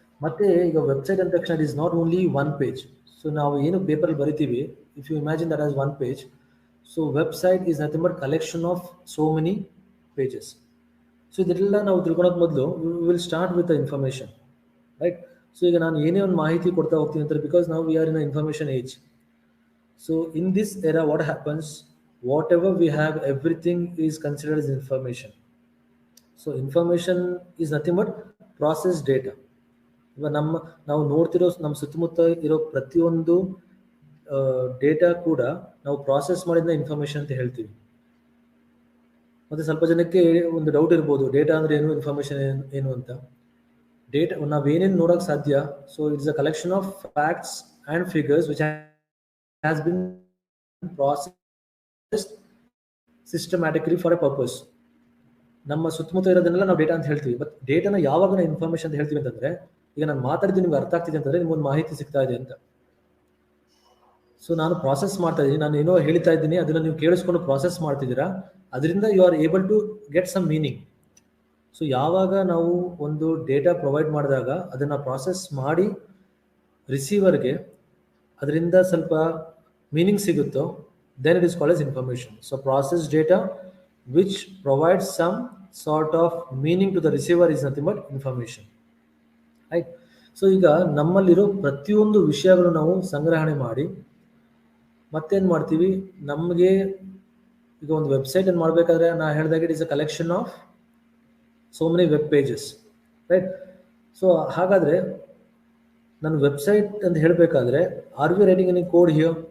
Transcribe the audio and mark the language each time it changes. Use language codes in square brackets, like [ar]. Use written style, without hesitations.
[kn] ಮತ್ತೆ ಈಗ [en] Website ಅಂದ ತಕ್ಷಣ it is not only one page. So [kn] ನಾವು ಏನು ಪೇಪರ್ ಬರಿತೀವಿ, [en] If you imagine that as one page, so website is nothing but collection of so many pages. So [kn] ಇದೆಲ್ಲ ನಾವು ತಿಳ್ಕೊಳೋಕೆ ಮೊದಲು [en] Will start with the information, right. [kn] So ಈಗ ನಾನು ಏನೇ ಒಂದು ಮಾಹಿತಿ ಕೊಡ್ತಾ ಹೋಗ್ತೀನಿ ಅಂತಾರೆ, ಬಿಕಾಸ್ ನಾವು [en] We are in a information age. So in this era what happens, whatever we have, everything is considered as information. So information is nothing but processed data. [kn] ಇವಾಗ ನಾವು ನೋಡ್ತಿರೋ ನಮ್ಮ ಸುತ್ತಮುತ್ತ ಇರೋ ಪ್ರತಿಯೊಂದು ಡೇಟಾ ಕೂಡ ನಾವು ಪ್ರಾಸೆಸ್ ಮಾಡಿದ ಇನ್ಫಾರ್ಮೇಷನ್ ಅಂತ ಹೇಳ್ತೀವಿ. ಮತ್ತು ಸ್ವಲ್ಪ ಜನಕ್ಕೆ ಒಂದು ಡೌಟ್ ಇರ್ಬೋದು, ಡೇಟಾ ಅಂದರೆ ಏನು, ಇನ್ಫಾರ್ಮೇಷನ್ ಏನು ಅಂತ. [en] data [kn] ನಾವೇನೇನು ನೋಡೋಕ್ಕೆ ಸಾಧ್ಯ, [en] So it's a collection of facts and figures which has been processed systematically for a purpose. [kn] ನಮ್ಮ ಸುತ್ತಮುತ್ತ ಇರೋದನ್ನೆಲ್ಲ ನಾವು ಡೇಟಾ ಅಂತ ಹೇಳ್ತೀವಿ. ಬಟ್ ಡೇಟಾನ ಯಾವಾಗ ನಾವು ಇನ್ಫಾರ್ಮೇಷನ್ ಅಂತ ಹೇಳ್ತೀವಿ ಅಂತಂದರೆ, ಈಗ ನಾನು ಮಾತಾಡಿದ್ದು ನಿಮ್ಗೆ ಅರ್ಥ ಆಗ್ತಿದೆ ಅಂತಂದರೆ ನಿಮ್ಗೊಂದು ಮಾಹಿತಿ ಸಿಗ್ತಾ ಇದೆ ಅಂತ. ಸೊ ನಾನು ಪ್ರಾಸೆಸ್ ಮಾಡ್ತಾ ಇದ್ದೀನಿ, ನಾನು ಏನೋ ಹೇಳ್ತಾ ಇದ್ದೀನಿ, ಅದನ್ನು ನೀವು ಕೇಳಿಸ್ಕೊಂಡು ಪ್ರಾಸೆಸ್ ಮಾಡ್ತಿದ್ದೀರಾ, ಅದರಿಂದ [en] You are able to get some meaning. [kn] So ಯಾವಾಗ ನಾವು ಒಂದು ಡೇಟಾ ಪ್ರೊವೈಡ್ ಮಾಡಿದಾಗ ಅದನ್ನು ಪ್ರಾಸೆಸ್ ಮಾಡಿ ರಿಸೀವರ್ಗೆ ಅದರಿಂದ ಸ್ವಲ್ಪ ಮೀನಿಂಗ್ ಸಿಗುತ್ತೋ, [en] then it is called as information. So processed data which provides some sort of meaning to the receiver is nothing but information, right? [kn] So ಈಗ ನಮ್ಮಲ್ಲಿರೋ ಪ್ರತಿಯೊಂದು ವಿಷಯಗಳು ನಾವು ಸಂಗ್ರಹಣೆ ಮಾಡಿ ಮತ್ತೇನು ಮಾಡ್ತೀವಿ, ನಮಗೆ ಈಗ ಒಂದು ವೆಬ್ಸೈಟನ್ನು ಮಾಡಬೇಕಾದ್ರೆ ನಾನು ಹೇಳಿದಾಗ [en] It is a collection of so many web pages, right. [kn] So ಹಾಗಾದರೆ ನಾನು ವೆಬ್ಸೈಟ್ ಅಂತ ಹೇಳಬೇಕಾದ್ರೆ [en] Are we writing any code here?